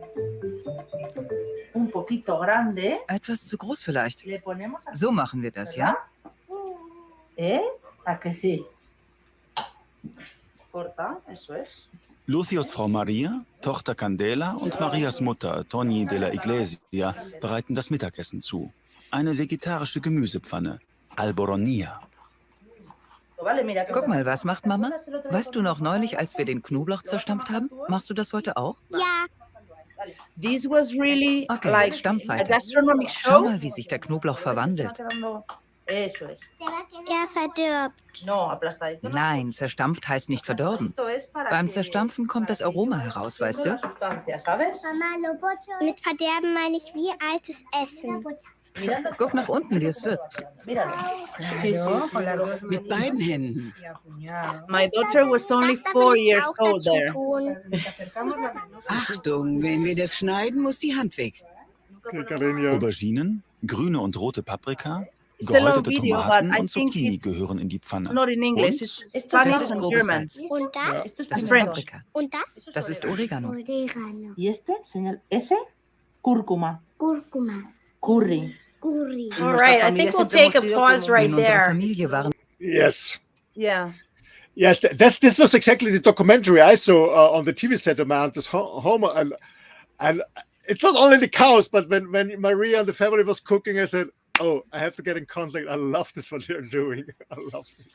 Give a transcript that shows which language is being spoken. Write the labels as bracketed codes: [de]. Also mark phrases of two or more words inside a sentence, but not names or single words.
[de] Etwas zu groß vielleicht. So machen wir das, ja? Lucios Frau Maria, Tochter Candela und Marias Mutter, Toni de la Iglesia, bereiten das Mittagessen zu. Eine vegetarische Gemüsepfanne, Alboronía. Guck mal, was macht Mama? Weißt du noch neulich, als wir den Knoblauch zerstampft haben? Machst du das heute auch? Ja. [en] This was really Okay, like [de] stampf [en] a [de] weiter. [en] gastronomic [de] Schau [en] show. [de] mal, wie sich der Knoblauch verwandelt. [es] Eso es. [de] Er verdirbt. [es] No, aplastadito. no. [de] Nein, zerstampft heißt nicht verdorben. [es] Esto es para [de] Beim [es] que [de] Zerstampfen kommt das Aroma heraus, weißt du? [es] la sustancia, ¿sabes? [de] Mit Verderben meine ich wie altes Essen. Guck nach unten, wie es wird. [es] Míralo. Sí, sí. [de] Mit beiden Händen. [en] My daughter was only [de] Das darf [en] 4 [de] ich [en] years [de] auch [en] old [de] dazu [en] there. [de] tun. Achtung, wenn wir das schneiden, muss die Hand weg. Auberginen, grüne und rote Paprika, [en] It's a long [de] gehäutete [en] video, [de] Tomaten [en] but I [de] und [en] think [de] Zucchini [en] it's [de] gehören in die Pfanne. [en] Not in English, [de] Und [en] it's [de] Das [en] Spanish [de] ist [en] and [de] grobes [en] German. [de] Salz. Und das? [es] Esto es [de] Das ist [es] pimiento. [de] Paprika. Und das? Das ist Oregano. Oregano. [es] Y este, señor, ese, cúrcuma, [de] Kurkuma. [es] curry. [de] Curry. [en] All right, I think we'll take a pause right [de] In unserer [en] there. [de] Familie waren [en] Yes. Yeah. Yes, this was exactly the documentary I saw on the TV set of Mountains Homer, and it's not only the cows, but when Maria and the family was cooking, I said, "Oh, I have to get in contact. I love this what they're doing. I love this."